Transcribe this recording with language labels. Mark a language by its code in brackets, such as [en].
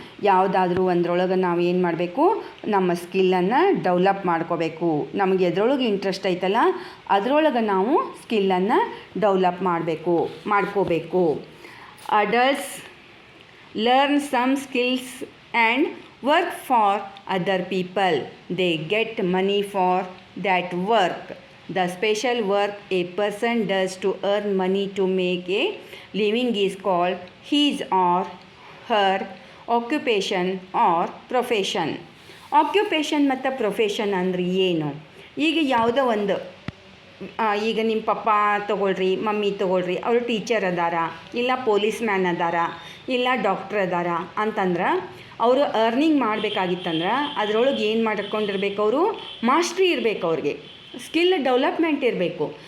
[kn] ಯಾವುದಾದ್ರೂ ಒಂದ್ರೊಳಗೆ ನಾವು ಏನು ಮಾಡಬೇಕು, ನಮ್ಮ ಸ್ಕಿಲ್ಲನ್ನು ಡೆವಲಪ್ ಮಾಡ್ಕೋಬೇಕು. ನಮಗೆ ಎದ್ರೊಳಗೆ ಇಂಟ್ರೆಸ್ಟ್ ಐತಲ್ಲ ಅದರೊಳಗೆ ನಾವು ಸ್ಕಿಲ್ಲನ್ನು ಡೆವಲಪ್ ಮಾಡ್ಕೋಬೇಕು. [en] Adults learn some skills and work for other people. They get money for that work. The special work a person does to earn money to make a living is called his or her occupation or profession. [kn] Occupation ಮತ್ತು profession ಅಂದ್ರೆ ಏನು? ಈಗ ಯಾವುದೋ ಒಂದು ಈಗ ನಿಮ್ಮ ಪಪ್ಪ ತೊಗೊಳ್ರಿ, mummy ತೊಗೊಳ್ರಿ, ಅವರು ಟೀಚರ್ ಅದಾರ, ಇಲ್ಲ ಪೊಲೀಸ್ ಮ್ಯಾನ್ ಅದಾರ, ಇಲ್ಲ ಡಾಕ್ಟ್ರ್ ಅದಾರ ಅಂತಂದ್ರೆ ಅವರು ಅರ್ನಿಂಗ್ ಮಾಡಬೇಕಾಗಿತ್ತಂದ್ರೆ ಅದರೊಳಗೆ ಏನು ಮಾಡ್ಕೊಂಡಿರ್ಬೇಕು, ಅವರು ಮಾಸ್ಟ್ರಿ ಇರಬೇಕು, ಅವ್ರಿಗೆ ಸ್ಕಿಲ್ ಡೆವಲಪ್ಮೆಂಟ್ ಇರಬೇಕು.